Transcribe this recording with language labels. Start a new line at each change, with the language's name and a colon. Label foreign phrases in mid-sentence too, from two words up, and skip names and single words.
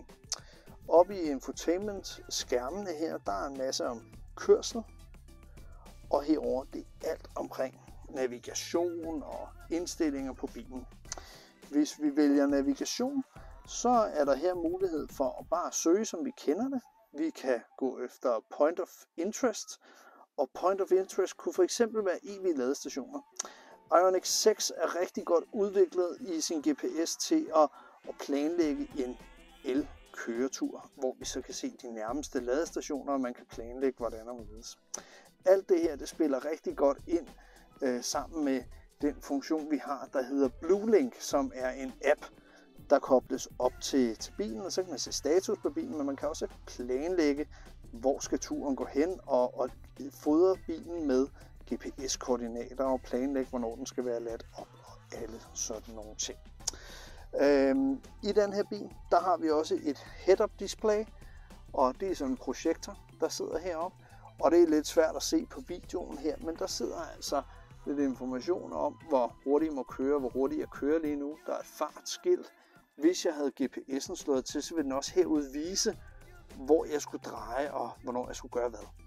Danish: Oppe i infotainment-skærmene her, der er en masse om kørsel, og herover det er alt omkring navigation og indstillinger på bilen. Hvis vi vælger navigation, så er der her mulighed for at bare søge, som vi kender det. Vi kan gå efter
English: point of interest,
Danish: og
English: point of interest
Danish: kunne for eksempel være EV-ladestationer. Ioniq 6 er rigtig godt udviklet i sin GPS til at planlægge en el-køretur, hvor vi så kan se de nærmeste ladestationer, og man kan planlægge, hvordan og hvorledes. Alt det her, det spiller rigtig godt ind sammen med den funktion, vi har, der hedder BlueLink, som er en app, der kobles op til bilen, og så kan man se status på bilen, men man kan også planlægge, hvor skal turen gå hen, og fodre bilen med GPS-koordinater og planlægge, hvornår den skal være ladt op, og alle sådan nogle ting. I den her bil, der har vi også et
English: head-up display,
Danish: og det er sådan en projektor, der sidder heroppe, og det er lidt svært at se på videoen her, men der sidder altså lidt information om, hvor hurtigt jeg må køre, hvor hurtigt jeg kører lige nu. Der er et fartskilt. Hvis jeg havde GPS'en slået til, så ville den også herude vise, hvor jeg skulle dreje og hvornår jeg skulle gøre hvad.